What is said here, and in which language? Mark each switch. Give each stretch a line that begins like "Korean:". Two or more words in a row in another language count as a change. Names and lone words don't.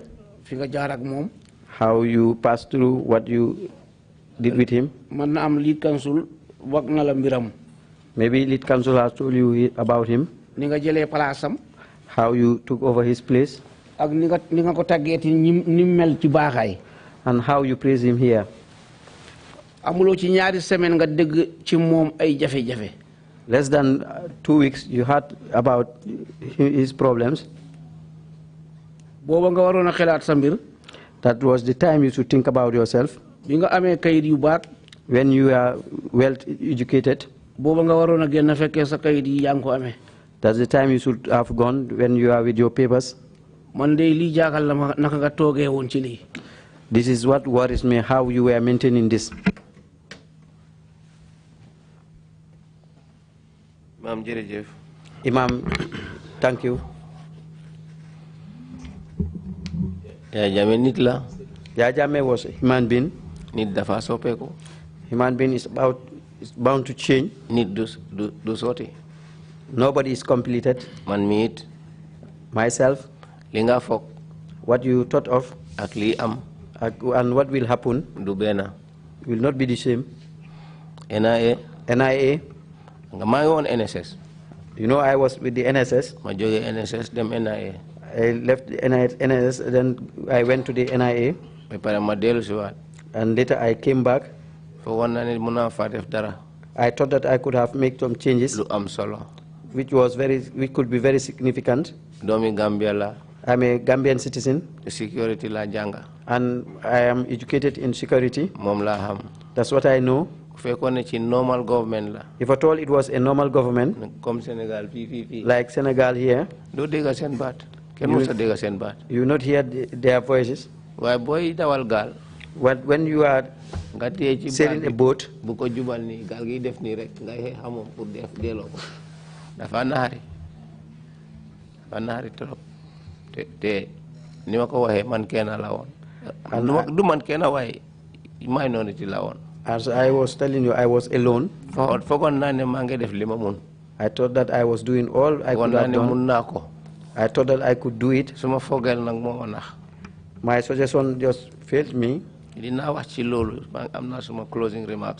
English: How you passed through, what you did with him. Maybe lead council has told you about him. How you took over his place. And and how you praise him here.
Wolof: Amulo ci ñaari semaine nga dégg ci moom ay jafe-jafe.
English: Less than 2 weeks, you heard about his problems.
Wolof: Booba nga waroon a xelaat sa mbir.
English: That was the time you should think about yourself.
Wolof: Bi nga amee kayit yu baat.
English: When you are well educated.
Wolof: Booba nga waroon a génn fekkee sa kayit yi yaa ngi ko amee.
English: That's the time you should have gone when you are with your papers.
Wolof: Man de lii jaaxal na ma naka nga toogee woon ci lii.
English: This is what worries me, how you were maintaining this.
Wolof: Imam jërëjëf.
English: Imam, thank you.
Wolof: Yaya Jammeh nit la.
English: Yaya Jammeh was a human being.
Wolof: Nit dafa soppeeku.
English: Human being is bound to change.
Wolof: Nit du sotti.
English: Nobody is completed.
Wolof: Man mi it.
English: Myself.
Wolof: Li nga foog.
English: What you thought of.
Wolof: Ak li am.
English: And what will happen.
Wolof: Du benn.
English: Will not be the same.
Wolof: NIA. Nga maa ngi woon NSS.
English: You know, I was with the NSS.
Wolof: Ma jógee NSS dem NIA.
English: I left the NSS, then I went to the NIA.
Wolof: Ba pare ma dellu si waat.
English: And later I came back.
Wolof: Foogoon naa ne mën naa faa def dara.
English: I thought that I could have made some changes.
Wolof: Lu am solo.
English: Which could be very significant.
Wolof: Doomi Gambia la.
English: I'm a Gambian citizen.
Wolof: Security la jànga.
English: And I am educated in security.
Wolof: Moom laa xam.
English: That's what I know. Normal government
Wolof: la.
English: If at all it was a normal government,
French: comme Senegal,
English: like Senegal here,
Wolof: do dégg seen baat. Kenn mësu dégg seen baat.
English: You not hear their voices.
Wolof: Waaye booy dawal gaal.
English: When you are sailing a boat,
Wolof: bu ko jubal nii gaal gi def nii rek ngay xamoon pour def delloo ko. Dafa naari trop. te ni ma ko waxee man kenn la woon. Du man kenn waaye minority la woon.
English: As I was telling you, I was alone. I thought that I was doing all I could have done. I thought that I could do it. My suggestion just failed me. Closing remarks.